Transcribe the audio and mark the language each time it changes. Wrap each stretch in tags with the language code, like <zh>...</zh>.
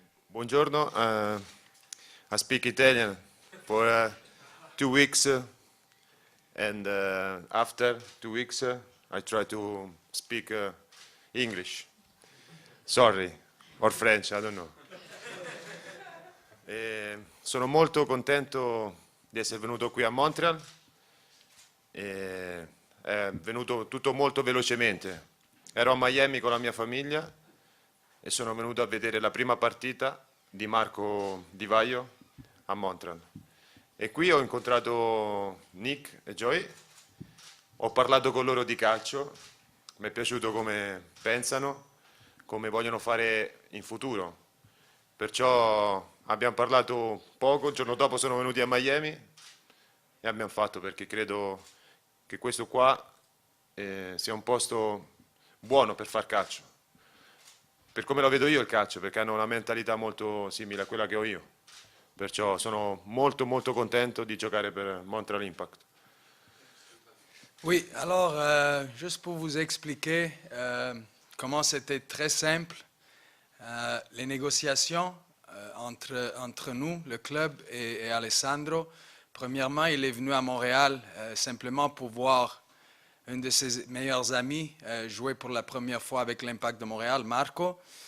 <en>Buongiorno, I speak Italian for 2 weeks and after 2 weeks I try to speak English. Sorry, or French, I don't know.</en> <it>Sono molto contento di essere venuto qui a Montreal. È venuto tutto molto velocemente. Ero a Miami con la mia famiglia e sono venuto a vedere la prima partita di Marco Di Vaio a Montreal. E qui ho incontrato Nick e Joy, ho parlato con loro di calcio, mi è piaciuto come pensano, come vogliono fare in futuro. Perciò abbiamo parlato poco, il giorno dopo sono venuti a Miami e abbiamo fatto, perché credo che questo qua sia un posto buono per far calcio. Per come lo vedo io il calcio, perché hanno una mentalità molto simile a quella che ho io. Perciò sono molto contento di giocare per Montreal Impact.</it> <fr>Oui, alors, juste pour vous expliquer comment c'était très simple, les négociations entre nous, le club et Alessandro. Premièrement, il est venu à Montréal simplement pour voir un de ses meilleurs amis jouer pour la première fois avec l'Impact de Montréal, Marco.</fr>